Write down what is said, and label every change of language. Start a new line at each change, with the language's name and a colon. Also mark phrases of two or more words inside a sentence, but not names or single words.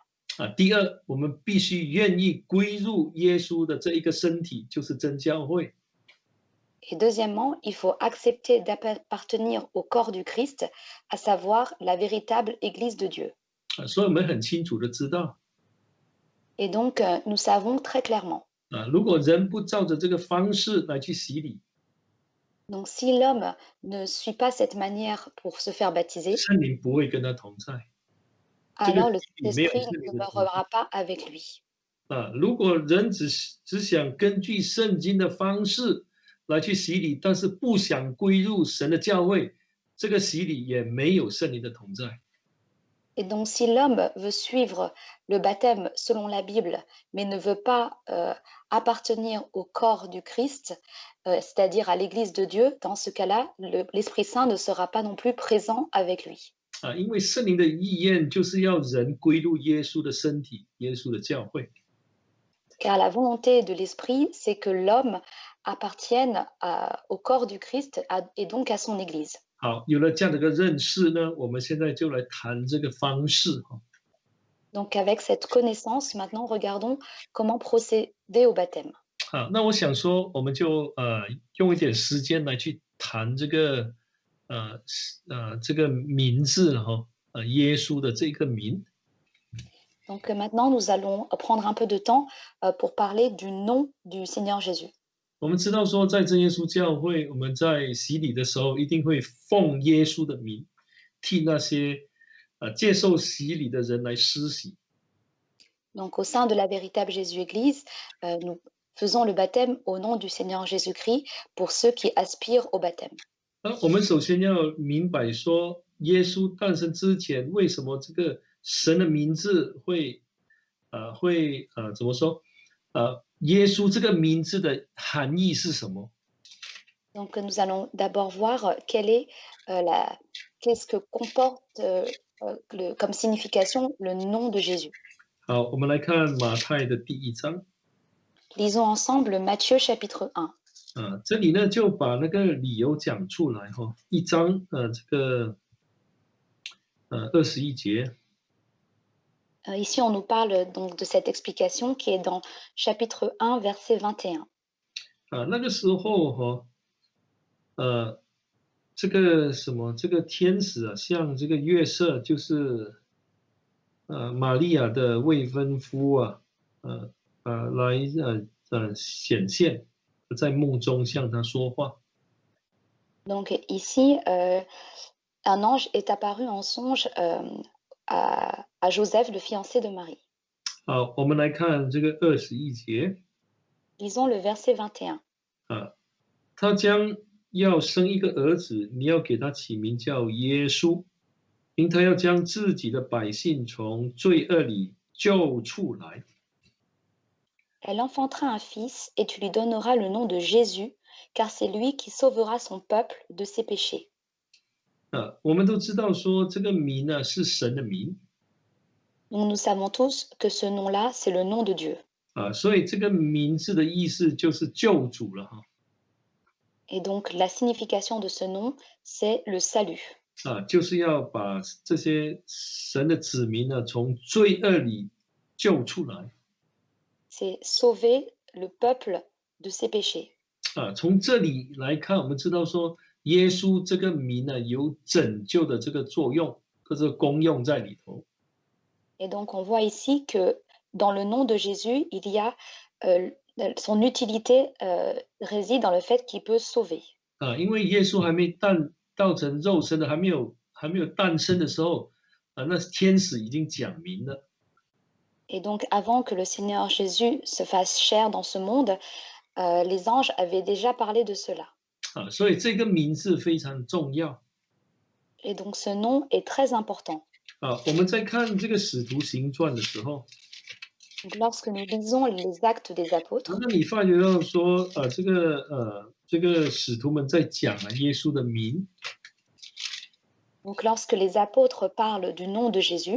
Chinese: 第二，我们必须愿意归入耶稣的这一个身体，就是真教会
French: Et deuxièmement, il faut accepter d'appartenir au corps du Christ, à savoir la véritable Église de Dieu.
Chinese: 所以我们很清楚的知道
French: Et donc nous savons très clairement.
Chinese: 如果人不照着这个方式来去洗礼，
French: Donc si l'homme ne suit pas cette manière pour se faire baptiser,
Chinese: 圣灵不会跟他同在
French: alors le
Chinese: 里没有
French: Saint-Esprit
Chinese: 圣
French: ne
Chinese: 灵的同在
French: demeurera pas avec lui.
Chinese: 如果人只想根据圣经的方式来去洗礼，但是不想归入神的教会，这个洗礼也没有圣灵的同在。
French: Et donc, si l'homme veut suivre le baptême selon la Bible, mais ne veut pas appartenir au corps du Christ, c'est-à-dire à l'Église de Dieu, dans ce cas-là, l'Esprit Saint ne sera pas non plus présent avec lui.
Chinese: 因为圣灵的意愿就是要人归入耶稣的身体，耶稣的教会。
French: Car la volonté de l'Esprit, c'est que l'homme appartienne au corps du Christ et donc à son Église.
Chinese: 好，有了这样的一个认识呢，我们现在就来谈这个方式哈。
French: Donc avec cette connaissance, maintenant regardons comment procéder au baptême.
Chinese: 好，那我想说，我们就用一点时间来去谈这个这个名字哈，耶稣的这个名。
French: Donc maintenant, nous allons prendre un peu de temps pour parler du nom du Seigneur Jésus.
Chinese: 我们知道说，在真耶稣教会，我们在洗礼的时候，一定会奉耶稣的名，替那些接受洗礼的人来施洗。
French: Donc au sein de la véritable Jésus-Église, nous faisons le baptême au nom du Seigneur Jésus-Christ pour ceux qui aspirent au baptême.
Chinese: 我们首先要明白说，耶稣诞生之前，为什么这个神的名字会怎么说？耶稣这个名字的含义是什么？
French: Donc nous allons d'abord voir qu'est-ce que comporte comme signification le nom de Jésus.
Chinese: 好，我们来看马太的第1章。
French: Lisons ensemble Matthieu chapitre 1.
Chinese: 这里呢就把那个理由讲出来哈。1章这个21节。
French: Ici, on nous parle donc de cette explication qui est dans chapitre 1, verset 21.
Chinese: 那个时候哈，这个什么，这个天使啊，像这个约瑟，就是玛利亚的未婚夫啊，来显现，在梦中向他说话。
French: Donc ici, un ange est apparu en songe à Joseph, le fiancé de Marie.
Chinese: 好，我们来看这个21节。
French: Lisons le verset 21.
Chinese: 他将要生一个儿子，你要给他起名叫耶稣，因他要将自己的百姓从罪恶里救出来。
French: Elle enfantera un fils et tu lui donneras le nom de Jésus, car c'est lui qui sauvera son peuple de ses péchés.
Chinese: 我们都知道说这个名呢是神的名。
French: Donc nous savons tous que ce nom-là, c'est le nom de Dieu.
Chinese: 所以这个名字的意思就是救主了哈。
French: Et donc la signification de ce nom, c'est le salut.
Chinese: 就是要把这些神的子民呢从罪恶里救出来。
French: C'est sauver le peuple de ses péchés.
Chinese: 从这里来看，我们知道说耶稣这个名呢有拯救的这个作用或者功用在里头。
French: Et donc on voit ici que dans le nom de Jésus, il y a son utilité réside dans le fait qu'il peut sauver.
Chinese: 因为耶稣还没道成肉身的，还没有诞生的时候，那天使已经讲明了。
French: Et donc avant que le Seigneur Jésus se fasse chair dans ce monde, les anges avaient déjà parlé de cela.
Chinese: 所以这个名字非常重要。
French: Et donc ce nom est très important.
Chinese: 我们在看这个使徒行传的时候，
French: Donc lorsque nous lisons les actes des apôtres,
Chinese: 那你发觉到说，这个使徒们在讲耶稣的名，
French: donc lorsque les apôtres parlent du nom de Jésus,